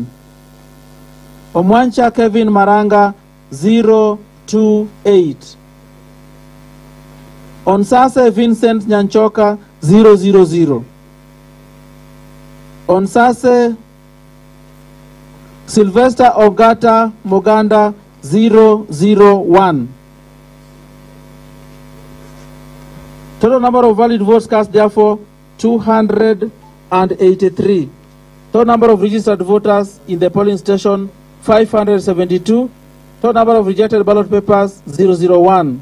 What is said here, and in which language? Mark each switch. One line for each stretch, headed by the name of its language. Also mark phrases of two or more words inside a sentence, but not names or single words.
English: Omwancha Kevin Maranga, 028. Onsase Vincent Nyanchoka, 000. Onsase Sylvester Ogata Moganda, 001. Total number of valid votes cast, therefore, 283. Total number of registered voters in the polling station, 572. Total number of rejected ballot papers, 001.